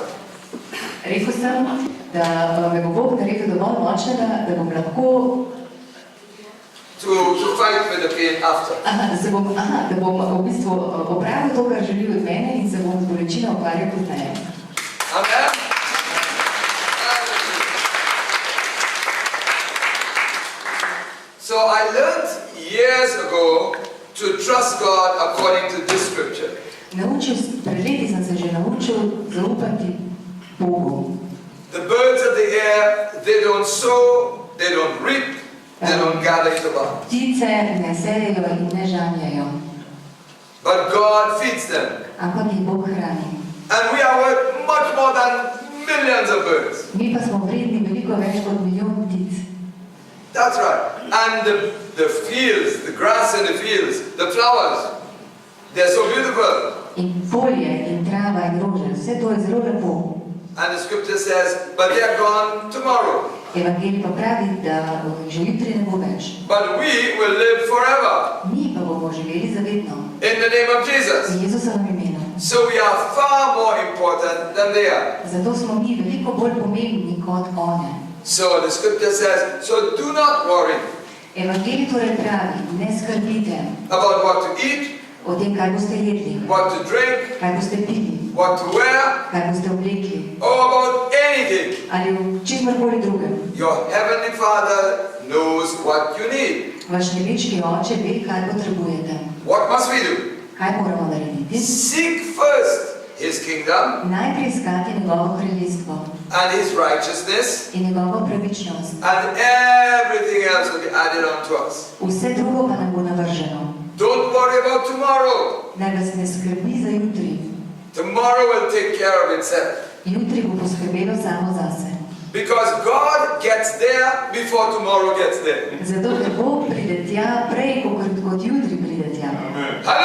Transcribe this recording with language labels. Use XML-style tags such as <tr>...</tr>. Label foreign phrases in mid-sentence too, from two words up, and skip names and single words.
<sl>Rekel sem, da me bo Bog naredil dovolj močnega, da bom lahko</sl> <en>To fight with the pain after.</en> <sl>da bom v bistvu opravil to, kar želi od mene in se bom z bolečino ukvarjal pozneje.</sl> <en>Amen? So I learned years ago to trust God according to this scripture.</en> <sl>Pred leti sem se že naučil zaupati Bogu.</sl> <en>The birds of the air, they don't sow, they don't reap, they don't gather into barns.</en> <sl>Ptice ne sejejo in ne žanjejo,</sl> <en>But God feeds them.</en> <sl>ampak jih Bog hrani.</sl> <en>And we are worth much more than millions of birds.</en> <sl>Mi pa smo vredni veliko več kot milijon ptic.</sl> <en>That's right. And the fields, the grass in the fields, the flowers, they're so beautiful.</en> <sl>In polje, in trava, in rože, vse to je zelo lepo.</sl> <en>And the scripture says, but they are gone tomorrow.</en> <sl>Evangelij pa pravi, da že jutri ne bo več.</sl> <en>But we will live forever</en> <sl>Mi pa bomo živeli zavedno.</sl> <en>in the name of Jesus.</en> <sl>V Jezusovem imenu.</sl> <en>So we are far more important than they are.</en> <sl>Zato smo mi veliko bolj pomembni kot one.</sl> <en>So the scripture says, so do not worry</en> <sl>Evangelij torej pravi, ne skrbite</sl> <en>about what to eat,</en> <sl>o tem, kaj boste jedli,</sl> <en>what to drink,</en> <sl>kaj boste pili,</sl> <en>what to wear,</en> <sl>kaj boste oblekli</sl> <en>or about anything.</en> <sl>ali v čemkoli drugem.</sl> <en>Your heavenly Father knows what you need.</en> <sl>Vaš nebeški Oče ve, kaj potrebujete.</sl> <en>What must we do?</en> <sl>Kaj moramo narediti?</sl> <en>Seek first His kingdom</en> <sl>Najprej iskati njegovo kraljestvo</sl> <en>and His righteousness,</en> <sl>in njegovo pravičnost.</sl> <en>and everything else will be added onto us.</en> <sl>Vse drugo pa nam bo navrženo.</sl> <en>Don't worry about tomorrow.</en> <sl>Naj vas ne skrbi za jutri.</sl> <en>Tomorrow will take care of itself.</en> <sl>Jutri bo poskrbelo samo zase.</sl> <en>Because God gets there before tomorrow gets there.</en> <sl>Zato, ker Bog pride tja prej, kot jutri pride tja.</sl>